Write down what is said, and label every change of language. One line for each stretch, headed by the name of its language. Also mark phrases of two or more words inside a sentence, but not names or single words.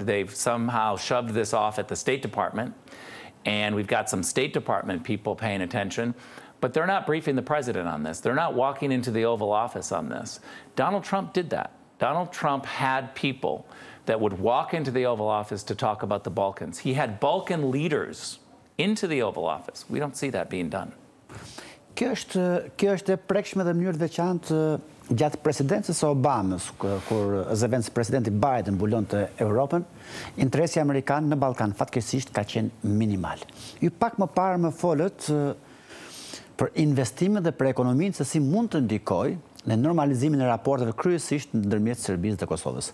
English: They've somehow shoved this off at the State Department, and we've got some State Department people paying attention, but they're not briefing the president on this. They're not walking into the Oval Office on this. Donald Trump did that. Donald Trump had people that would walk into the Oval Office to talk about the Balkans. He had Balkan leaders into the Oval Office. We don't see that being done.
Albanian: Kjo është e prekshme dhe mënyrë veçantë gjatë presidencës së Obamës, kur zëvendës presidenti Biden mbulonte Europën, interesi amerikan në Ballkan fatkeqësisht ka qenë minimal. Ju pak më parë më folët për investimet dhe për ekonominë se si mund të ndikojë në normalizimin e raporteve kryesisht ndërmjet Serbisë dhe Kosovës.